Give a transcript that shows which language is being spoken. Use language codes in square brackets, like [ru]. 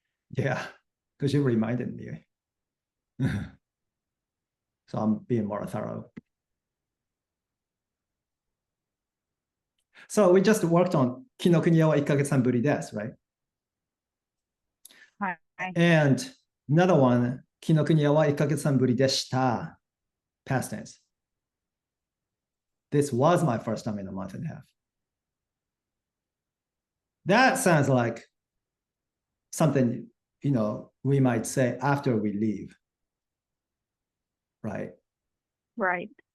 [en] Yeah, because you reminded me. So I'm being more thorough. So we just worked on [ja] 紀ノ国屋は1ヶ月半ぶりです, [en] right? Hi. And another one, [ja] 紀ノ国屋は1ヶ月半ぶりでした. [en] Past tense. This was my first time in a month and a half. That sounds like something, we might say after we leave. Right? Right.